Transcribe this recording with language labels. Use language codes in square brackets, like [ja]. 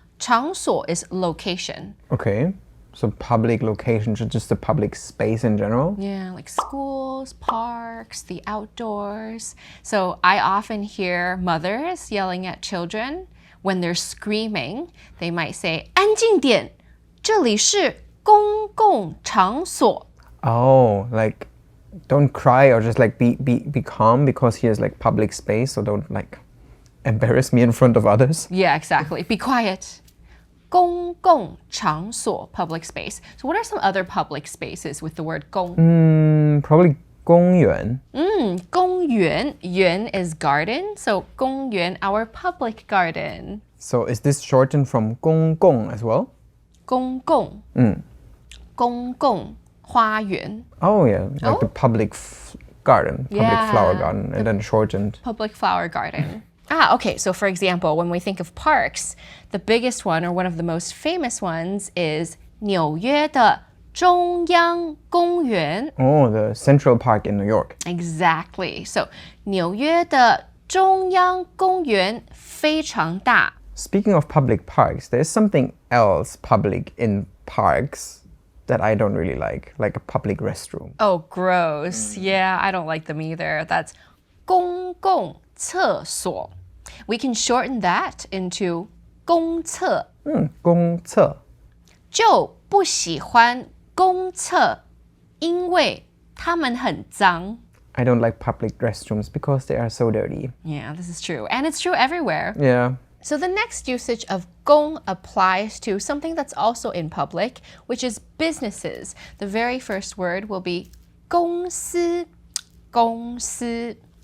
[en] 场所 is location. Okay. So public location, just the public space in general? Yeah, like schools, parks, the outdoors. So I often hear mothers yelling at children when they're screaming. They might say, [zh] 安静点,这里是公共场所. [en] Oh, like don't cry or just like be calm because here's like public space, so don't like embarrass me in front of others. Yeah, exactly. Be quiet. 公共场所, public space. So what are some other public spaces with the word 公? Probably 公园. 公园, 园 is garden, so 公园, our public garden. So is this shortened from 公共 as well? [zh] 公共.公共花园. [en] Oh yeah, like the public garden, public Yeah. flower garden, and then shortened. Public flower garden. Okay, so for example, when we think of parks, the biggest one or one of the most famous ones is [zh] 纽约的中央公园. [en] Oh, the Central Park in New York. Exactly. [zh] So 纽约的中央公园非常大. [en] Speaking of public parks, there's something else public in parks that I don't really like a public restroom. Oh, gross. Yeah, I don't like them either. That's 公共厕所. We can shorten that into 公厕. [zh] 公厕. 就不喜欢公厕，因为它们很脏. [en] I don't like public restrooms because they are so dirty. Yeah, this is true. And it's true everywhere. Yeah. So the next usage of 公 applies to something that's also in public, which is businesses. The very first word will be 公司,公司.